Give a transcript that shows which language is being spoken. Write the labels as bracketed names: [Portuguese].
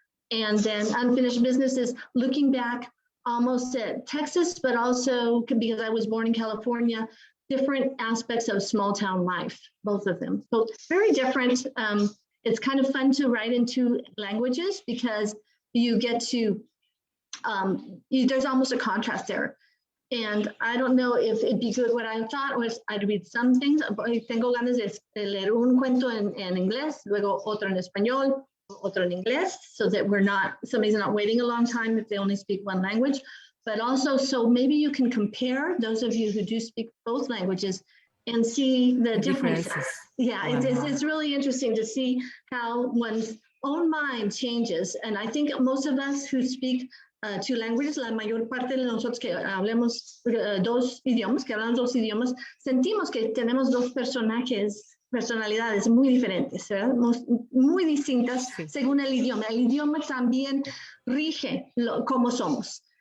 [English] And then Unfinished Business is looking back almost at Texas, but also because I was born in California, different aspects of small town life, both of them. So very different. It's kind of fun to write in two languages because you get to, there's almost a contrast there. And I don't know if it'd be good. What I thought was I'd read some things. [Spanish] Tengo ganas de leer un cuento en inglés, luego otro en español, otro en inglés, [English] so that somebody's not waiting a long time if they only speak one language. But also, so maybe you can compare, those of you who do speak both languages, and see the differences. Yeah, wow. It's really interesting to see how one's own mind changes. And I think most of us who speak two languages, [Spanish] la mayor parte de nosotros que hablemos dos idiomas, que hablamos dos idiomas, sentimos que tenemos dos personalidades muy diferentes, ¿verdad? Muy distintas según el idioma. El idioma también rige cómo somos.